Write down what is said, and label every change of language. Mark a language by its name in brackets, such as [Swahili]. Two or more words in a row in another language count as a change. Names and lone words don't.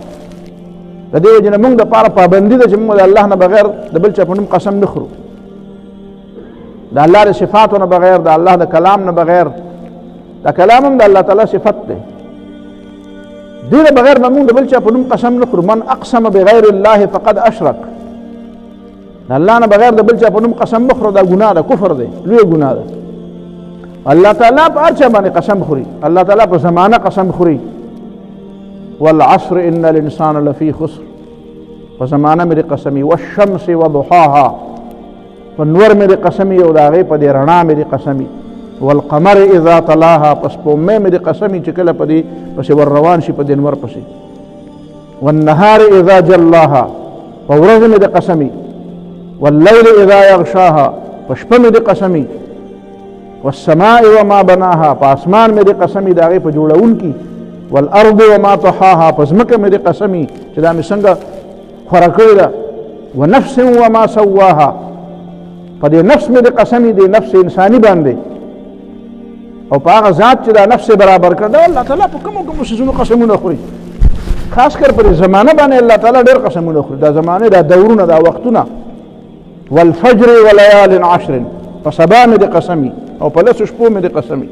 [Pashto] د دې وجه نه موږ د پاره پابندي ده چې موږ د الله نه بغیر د بل چا په نوم قسم نه خورو، د الله د صفاتو نه بغیر، د الله د کلام نه بغیر. دا کلام هم د الله تعالی صفت دی، دې نه بغیر به موږ د بل چا په نوم قسم نه خورو. [Arabic] من اقسم بغیر الله فقد اشرک، [Pashto] د الله نه بغیر د بل چا په نوم قسم نه خورو، دا ګناه ده، کفر دی، لوی ګناه ده. الله تعالی په هر چا باندې قسم خوري، الله تعالی په زمانه قسم خوري. [Arabic] والعصر ان الانسان لفی خسر، [Pashto] په زمانه مې قسمی، [Arabic] والشمس وضحاها، [Pashto] په نور مې قسمی او د هغې په دې رڼا مې قسمی، [Arabic] والقمر اذا تلاها، [Pashto] پس سپوږمۍ مې قسمی چې کله په دې پسې ور روان شي په دې انور پسې، [Arabic] والنهار اذا [Pashto] جلاها، په ورځ مې قسمی، [Arabic] واللیل اذا یغشاها، [Pashto] په شپه مې قسمی، [Arabic] والسماء وما بناها، [Pashto] په اسمان مې قسمی د هغې په جوړونکي، [Arabic] والارض وما طحاها، [Pashto] په ځمکه مې قسمی چې دا مې څنګه خوره کړې ده، [Arabic] ونفس وما سواها، [Pashto] په دې نفس مې قسمی دی، نفس انساني باندې، او په هغه ذات چې دا نفس برابر کړ. دا الله تعالی په کومو کومو څیزونو قسمونه خوري، خاص کر پر زمانه باندې الله تعالی ډېر قسمونه خوري. دا زمانه، دا دورونه، دا وختونه. [Arabic] والفجر وليال عشر، [Pashto] په سبا مې قسمی او په لسو شپو مې قسمی.